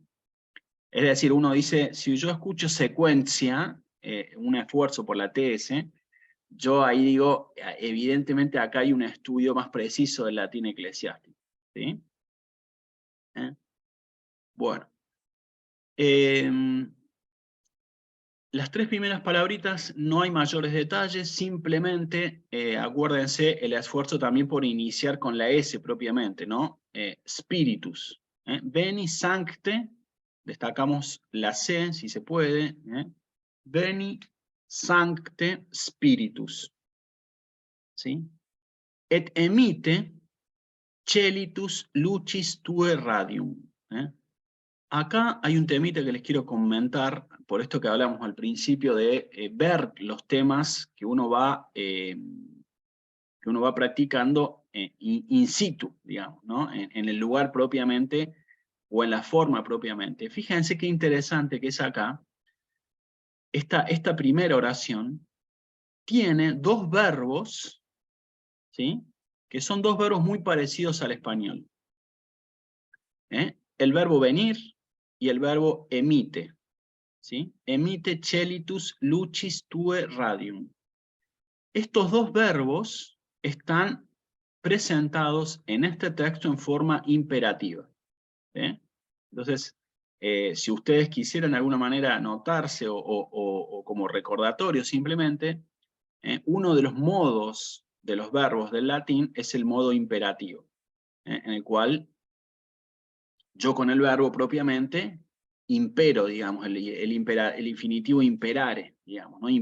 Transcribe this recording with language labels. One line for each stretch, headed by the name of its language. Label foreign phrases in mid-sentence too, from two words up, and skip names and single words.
Spanish: Es decir, uno dice, si yo escucho secuencia, un esfuerzo por la TS, yo ahí digo, evidentemente acá hay un estudio más preciso del latín eclesiástico, ¿sí? Bueno. Las tres primeras palabritas no hay mayores detalles, simplemente acuérdense el esfuerzo también por iniciar con la S propiamente, ¿no?
Latin: Spiritus. Veni sancte,
Spanish: destacamos la C si se puede.
Latin: Veni sancte spiritus.
Spanish: ¿Sí?
Latin: Et emite celitus lucis tue radium.
Spanish: Acá hay un temita que les quiero comentar, por esto que hablamos al principio de ver los temas que uno va practicando
Latin: in situ,
Spanish: digamos, ¿no? En el lugar propiamente o en la forma propiamente. Fíjense qué interesante que es acá. Esta primera oración tiene dos verbos, ¿sí? Que son dos verbos muy parecidos al español. El verbo venir y el verbo emite. ¿Sí?
Latin: Emite celitus lucis tue radium.
Spanish: Estos dos verbos están presentados en este texto en forma imperativa. Entonces, si ustedes quisieran de alguna manera anotarse o como recordatorio simplemente, uno de los modos de los verbos del latín es el modo imperativo, en el cual yo con el verbo propiamente impero, digamos, el infinitivo imperare, digamos, ¿no?